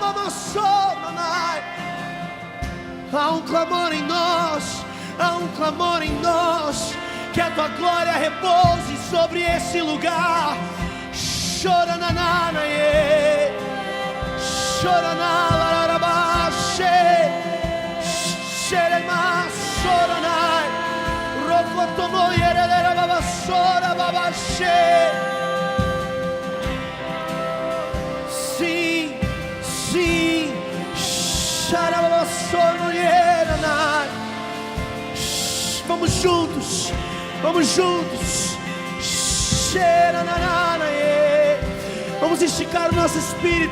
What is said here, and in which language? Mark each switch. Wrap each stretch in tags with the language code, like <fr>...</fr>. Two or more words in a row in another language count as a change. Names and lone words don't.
<pt>Há um clamor em nós, há um clamor em nós, que a tua glória repouse sobre esse lugar. Choranana, choranala, larabaxe, xerema, choranai, rocotomo, yerelera, babassora, babaxe. Sim, sim, xarabassora, yeranai. Vamos juntos, vamos juntos. Vamos esticar o nosso espírito.</pt>